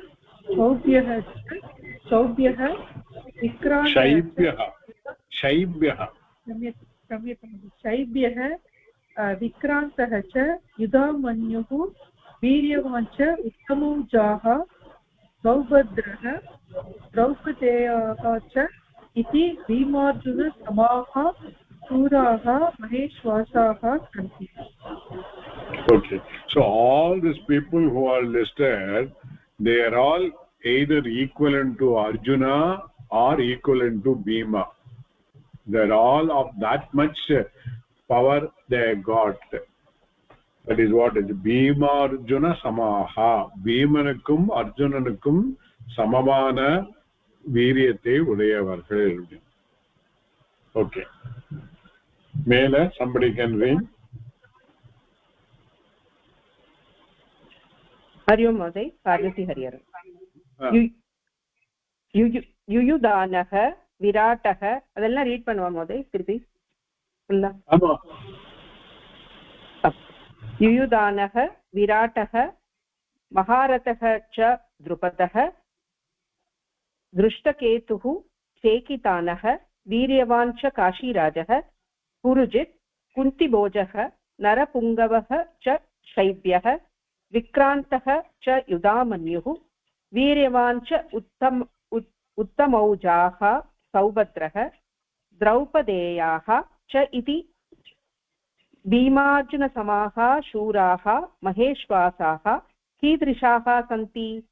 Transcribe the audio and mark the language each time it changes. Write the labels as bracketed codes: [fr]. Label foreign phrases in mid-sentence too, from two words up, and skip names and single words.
[sa] सौभ्यः शैब्यः विक्रान्तः च युधामन्युः वीर्यवान् च उत्तमौजाः सौभद्रः द्रौपदेयः च इति भीमार्जुनसमाः शूराः महेश्वासाः सन्ति. [en] Okay, so all these people who are listed, they are all either equivalent to Arjuna or equivalent to Bhima. They are all of that much power they got. That is what is Bhima Arjuna Samaha. [ta] பீமனுக்கும் அர்ஜுனனுக்கும் சமமான வீரியத்தை உடையவர்கள். [en] Okay, மேல somebody can read. [sa] हरि ओम् महोदय, पार्वती हरिहर. युयुदानः विराटः [ta] அதெல்லாம் ரீட் பண்ணுவா மहोदय திருப்பி ஃபுல்லா. ஆமா. [sa] युयुदानः विराटः महारथः च द्रुपदः दृष्टकेतुः चेकितानः वीर्यवान् च काशीराजः पुरुजित् कुन्तिभोजः नरपुङ्गवः च शैब्यः विक्रान्तः च युधामन्युः वीर्यवान् च उत्तमौजाः सौभद्रः द्रौपदेयाः च इति भीमार्जुनसमाः शूराः महेश्वासाः कीदृशाः सन्ति?